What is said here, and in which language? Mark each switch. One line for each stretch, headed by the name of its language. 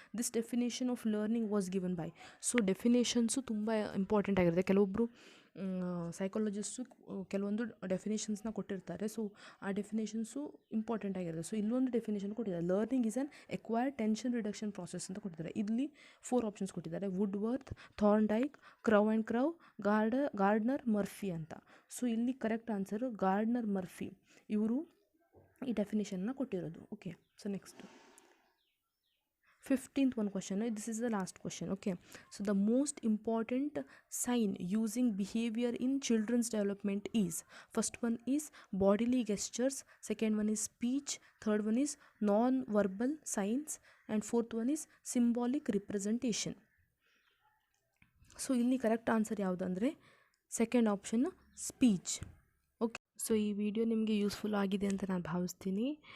English: This definition of learning was given by.
Kannada: So ಡೆಫಿನೇಷನ್ಸು ತುಂಬ important ಆಗಿರುತ್ತೆ. ಕೆಲವೊಬ್ಬರು ಸೈಕಾಲಜಿಸ್ಟು ಕೆಲವೊಂದು ಡೆಫಿನೇಷನ್ಸ್ನ ಕೊಟ್ಟಿರ್ತಾರೆ. ಸೊ ಆ ಡೆಫಿನೇಷನ್ಸು ಇಂಪಾರ್ಟೆಂಟ್ ಆಗಿರುತ್ತೆ. ಸೊ ಇಲ್ಲೊಂದು ಡೆಫಿನೇಷನ್ ಕೊಟ್ಟಿದ್ದಾರೆ,
English: learning is an acquired tension reduction process
Kannada: ಅಂತ ಕೊಟ್ಟಿದ್ದಾರೆ. ಇಲ್ಲಿ 4 ಆಪ್ಷನ್ಸ್ ಕೊಟ್ಟಿದ್ದಾರೆ, ವುಡ್ವರ್ತ್, ಥಾರ್ನ್ಡೈಕ್, ಕ್ರವ್ ಆ್ಯಂಡ್ ಕ್ರವ್, ಗಾರ್ಡ್ನರ್, ಮರ್ಫಿ ಅಂತ. ಸೊ ಇಲ್ಲಿ ಕರೆಕ್ಟ್ ಆನ್ಸರು ಗಾರ್ಡ್ನರ್ ಮರ್ಫಿ, ಇವರು ಈ ಡೆಫಿನೇಷನ್ನ ಕೊಟ್ಟಿರೋದು.
English: Okay, so next 15th one question. This is the last question. Okay, so the most important sign using behavior in children's development is, first one is bodily gestures, second one is speech, third one is non-verbal signs, and fourth one is symbolic representation.
Kannada: So ಇಲ್ಲಿ correct answer ಯಾವುದಂದರೆ second option, speech. Okay, so ಈ video ನಿಮಗೆ useful ಆಗಿದೆ ಅಂತ ನಾನು ಭಾವಿಸ್ತೀನಿ.